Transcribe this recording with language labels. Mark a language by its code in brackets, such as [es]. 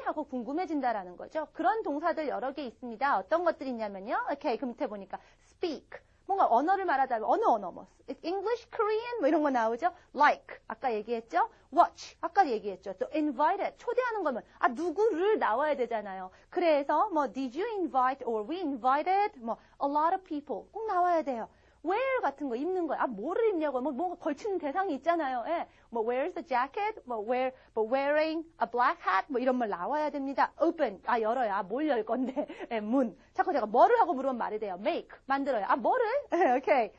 [ko] 하고 궁금해진다라는 거죠. 그런 동사들 여러 개 있습니다. 어떤 것들이 있냐면요. 오케이, 그 밑에 보니까 speak. 뭔가 언어를 말하자면 어느 언어 뭐 English, Korean 뭐 이런 거 나오죠. Like 아까 얘기했죠. Watch 아까 얘기했죠. 또 invited 초대하는 거면 누구를 나와야 되잖아요. 그래서 뭐 [en] did you invite or we invited 뭐 a lot of people [ko] 꼭 나와야 돼요. wear 같은 거 입는 거예요. 아, 뭐를 입냐고요. 뭐 걸치는 대상이 있잖아요. [en] 예. 뭐 where's the jacket? 뭐 wearing a black hat? [ko] 뭐 이런 말 나와야 됩니다. open. 아, 열어요. 아, 뭘 열 건데. 예, 문. 자꾸 제가 뭐를 하고 물으면 말이 돼요. make. 만들어요. 아, 뭐를? 오케이.